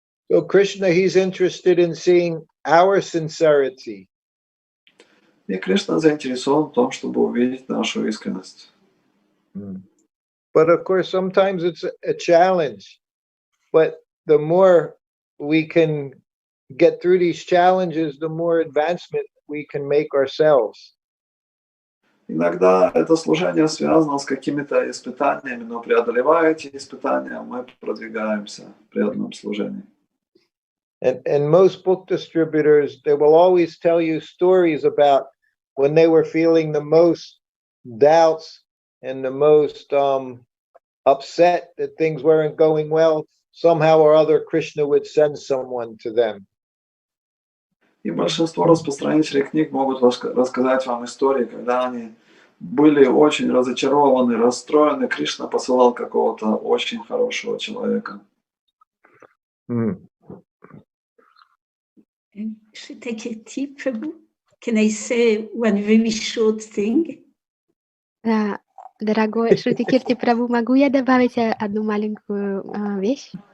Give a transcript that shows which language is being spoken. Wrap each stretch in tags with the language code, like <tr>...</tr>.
<en>So Krishna, he's interested in seeing our sincerity.</en> <ru>И Кришна заинтересован в том, чтобы увидеть нашу искренность.</ru> <en>But of course, sometimes it's a challenge. But the more we can get through these challenges, the more advancement we can make ourselves.</en> <ru>Иногда это служение связано с какими-то испытаниями, но преодолевая эти испытания, мы продвигаемся в преданном служении.</ru> <en>And most book distributors, they will always tell you stories about when they were feeling the most doubts and the most upset that things weren't going well. somehow or other Krishna would send someone to them.</en> <ru>И большинство распространителей книг могут рассказать вам истории, когда они были очень разочарованы, расстроены, Кришна посылал какого-то очень хорошего человека.</ru> <en>Shruta Kirti, Prabhu, can I say one very short thing?</en> <ru>Да, дорогой Шрута Кирти Прабху, могу я добавить одну маленькую вещь?</ru>